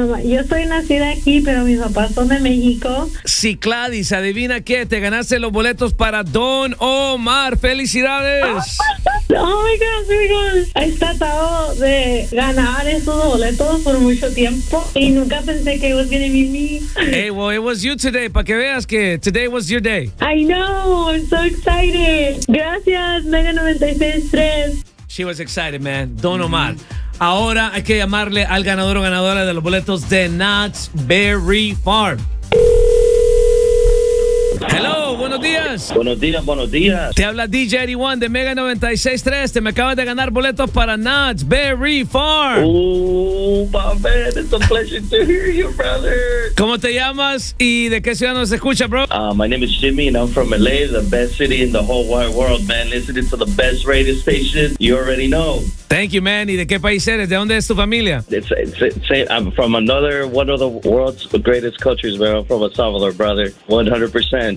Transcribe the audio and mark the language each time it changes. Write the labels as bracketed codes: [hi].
[es] Yo soy nacida aquí, pero mis papás son de México. Ciclali, ¿se adivina qué? Te ganaste los boletos para Don Omar. ¡Felicidades! [en] Oh my God. [es] Está atado de ganar estos boletos por mucho tiempo y nunca pensé que iba a ser mi. [en] Hey, well, it was you today, para que veas que today was your day. I know, I'm so excited. Gracias, Mega 96.3. She was excited, man. Don Omar. [es] Ahora hay que llamarle al ganador o ganadora de los boletos de Knott's Berry Farm. Hello, buenos días. Buenos días, buenos días. Te habla DJ Eddie One de Mega 96.3. Te me acabas de ganar boletos para Knott's Berry Farm. [en] Oh, my man, it's a pleasure to hear you, brother. [es] ¿Cómo te llamas y de qué ciudad nos escucha, bro? [en] My name is Jimmy and I'm from LA, the best city in the whole wide world, man. Listening to the best radio station, you already know. [es] Thank you, man. ¿Y de qué país eres? ¿De dónde es tu familia? [en] I'm from another one of the world's greatest countries, man. I'm from El Salvador, brother. 100%.